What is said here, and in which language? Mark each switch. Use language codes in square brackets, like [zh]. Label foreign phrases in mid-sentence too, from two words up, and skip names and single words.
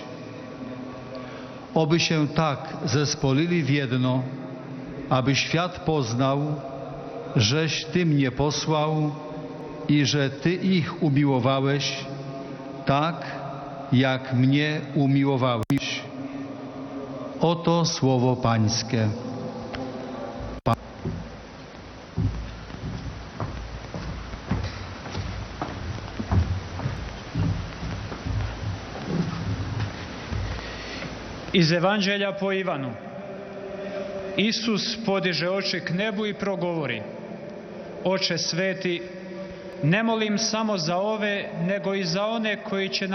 [pl] Oby się tak zespolili w jedno, aby świat poznał, żeś Ty mnie posłał i że Ty ich umiłowałeś, tak jak mnie umiłowałeś. Oto słowo Pańskie. [hr] Iz Evanđelja po Ivanu. Isus podiže oči k nebu i progovori: Oče sveti, ne molim samo za ove, nego i za one koji će